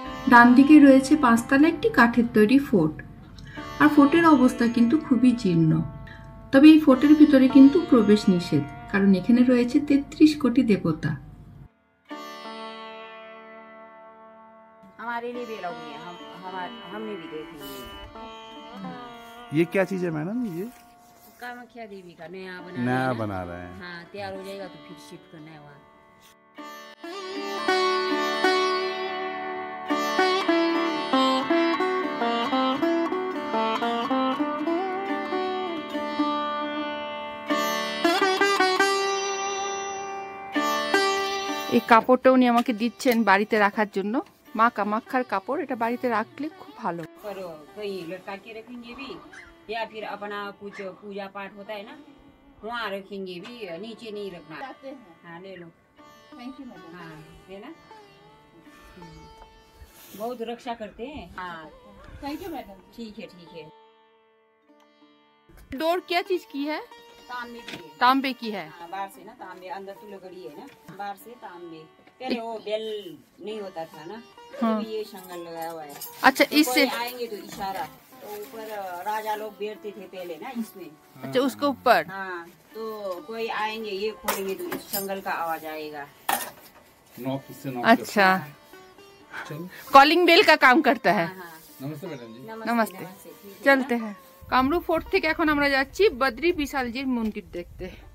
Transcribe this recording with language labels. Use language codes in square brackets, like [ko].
[bn] ডান দিকে রয়েছে 5 তলা একটি কাঠের তৈরি ফোর্ট। আর ফোর্টের অবস্থা কিন্তু খুবই জীর্ণ। তবে এই ফোর্টের ভিতরে কিন্তু প্রবেশ নিষেধ, কারণ এখানে রয়েছে 33 কোটি দেবতা। [hi] हमारे लिए भी अलाउ नहीं है, हमने भी देख लिया। ये क्या चीज है मैडम? ये कामाख्या देवी का नया बना रहे हैं। हाँ, तैयार हो जाएगा तो फिर शिफ्ट करना है वहाँ। [bn] এই কাপড়টা উনি আমাকে দিচ্ছেন বাড়িতে রাখার জন্য। মা কামাখ্যার কাপড়, এটা বাড়িতে রাখলে খুব ভালো। [hi] पर कहीं लटका के रखेंगे भी, या फिर अपना कुछ पूजा पाठ होता है ना वहाँ रखेंगे भी, नीचे नहीं रखना। हाँ ले लो। Thank you madam. हाँ है ना, बहुत रक्षा करते हैं। हाँ थैंक यू मैडम। ठीक है ठीक है। डोर क्या चीज की है? तांबे की है। तांबे की है। हाँ, बाहर से ना तांबे, अंदर तो लकड़ी है ना, बाहर से तांबे। पहले वो बेल नहीं होता था ना, हाँ। तो ये संगल लगाया हुआ है। अच्छा तो इससे, कोई आएंगे तो इशारा, तो ऊपर राजा लोग बैठते थे पहले ना इसमें। अच्छा उसके ऊपर। हाँ तो कोई आएंगे ये खोलेंगे तो इस संगल का आवाज आएगा। नॉक इससे नॉक अच्छा, चलो कॉलिंग बेल का काम करता है। हाँ हाँ नमस्ते मैडम जी। नमस्ते। ठीक है। [bn] চলতে হ্যাঁ। কামরূপ ফোর্ট থেকে এখন আমরা যাচ্ছি বদ্রী বিশালজির মন্দির দেখতে।